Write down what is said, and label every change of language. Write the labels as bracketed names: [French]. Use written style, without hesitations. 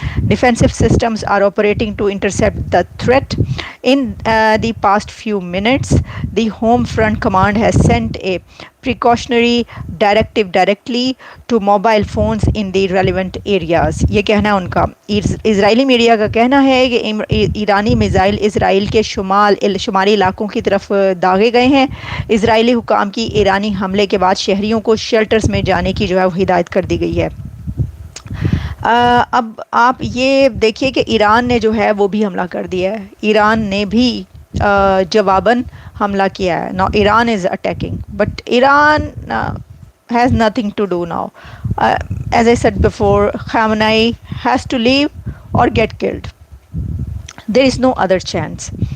[English] Defensive systems are operating to intercept the threat. In the past few minutes, the Home Front Command has sent a precautionary directive directly to mobile phones in the relevant areas. [Hindi] ये कहना है उनका. Israeli media का कहना है कि ईरानी missile Israel के शुमारी इलाकों की तरफ दागे गए हैं. इजरायली हुकाम की ईरानी हमले के बाद शहरियों को शेल्टर्स में जाने की जो है हिदायत कर दी गई है. अब आप ये देखिए कि ईरान ने जो है वो भी हमला कर दिया है. ईरान ने भी जवाबन हमला किया है. [English] Now Iran is attacking, but Iran has nothing to do now. As I said before, Khamenei has to leave or get killed. There is no other chance.